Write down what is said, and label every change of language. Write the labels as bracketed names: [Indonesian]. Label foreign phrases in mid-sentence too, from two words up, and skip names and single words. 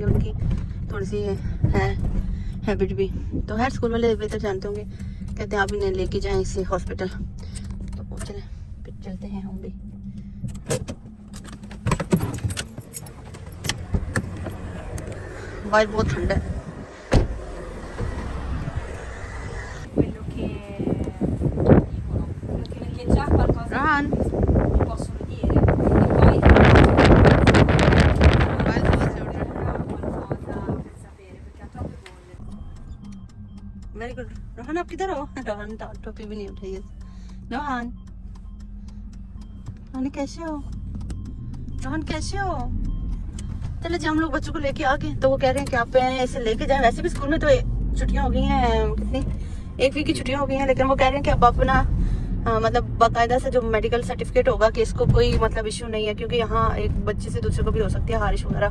[Hindi] उनकी थोड़ी सी है हैबिट भी। तो हर स्कूल वाले बेहतर जानते होंगे, कहते हैं आप इन्हें लेके जाएं इसे हॉस्पिटल। तो चले फिर चलते हैं हम भी। बाहर बहुत ठंडा है। Ran. [Italian] Possono dire e poi per sapere perché ha troppe bolle. [English] very good. [Hindi] रोहन आप किधर हो? रोहन टोपी भी नहीं उठाई है। रोहन, रोहन कैसे हो? रोहन कैसे हो? चलो जी, हम लोग बच्चों को लेके आ गए। तो वो कह रहे हैं कि आप ऐसे लेके जाएं। वैसे भी स्कूल में तो छुट्टियां हो गई हैं, कितनी 1 वीक की छुट्टियां हो गई हैं, लेकिन वो कह रहे हैं कि आप अपना मतलब बाकायदा से जो [English] medical certificate [Hindi] होगा कि इसको कोई मतलब इश्यू नहीं है, क्योंकि यहाँ एक बच्चे से दूसरे को भी हो सकती है हारिश वगैरह।